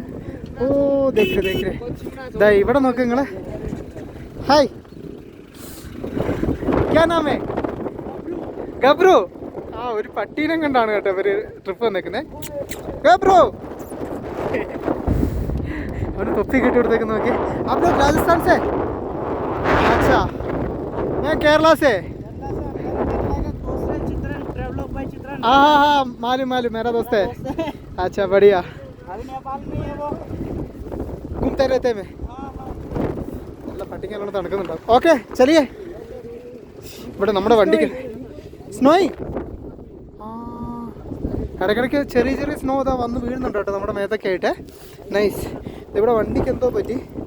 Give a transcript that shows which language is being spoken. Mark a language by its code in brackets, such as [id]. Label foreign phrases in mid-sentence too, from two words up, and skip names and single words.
[ml] ഓ ദേഖേ ഇതാ ഇവിടെ നോക്ക് നിങ്ങൾ. [hi] हाय, क्या नामे? ഗബ്രു. [ml] ആ ഒരു പട്ടീനെ കണ്ടാണ് കേട്ടോ ഇവർ ട്രിപ്പ് വന്നേക്കുന്നത്. ഗബ്രു, അവന് തൊപ്പി കെട്ടി കൊടുത്തേക്ക് നോക്കി. [hi] आप लोग राजस्थान से? अच्छा, मैं केरला से. हाँ मालूम मेरा दोस्त है. अच्छा बढ़िया. घूमते रहते मैं. [ml] നല്ല പട്ടിക്കെല്ലാം തണുക്കുന്നുണ്ടാവും. ഓക്കെ ചലിയേ. ഇവിടെ നമ്മുടെ വണ്ടിക്ക് സ്നോയി ഇടയ്ക്കിടയ്ക്ക് ചെറിയ ചെറിയ സ്നോ ഇതാ വന്ന് വീഴുന്നുണ്ട് കേട്ടോ നമ്മുടെ മേത്തൊക്കെ ആയിട്ട്. നൈസ്. ഇവിടെ വണ്ടിക്ക് എന്തോ പറ്റി.